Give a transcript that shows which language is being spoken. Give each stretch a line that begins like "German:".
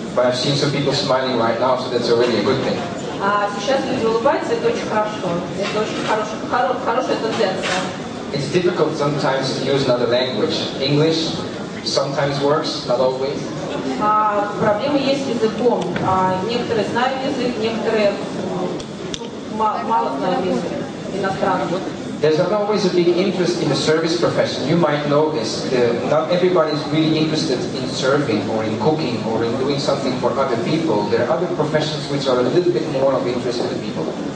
English: But I've seen some people smiling right now, so that's already a good thing.
Russian: Сейчас люди улыбаются, это очень хорошо. Это очень хорошая тенденция.
English: It's difficult sometimes to use another language. English sometimes works, not always.
Russian: Проблемы есть с языком. Некоторые знают язык, некоторые мало знают язык иностранный.
English: There's not always a big interest in the service profession. You might know this. Not everybody is really interested in serving or in cooking or in doing something for other people. There are other professions which are a little bit more of interest to the people.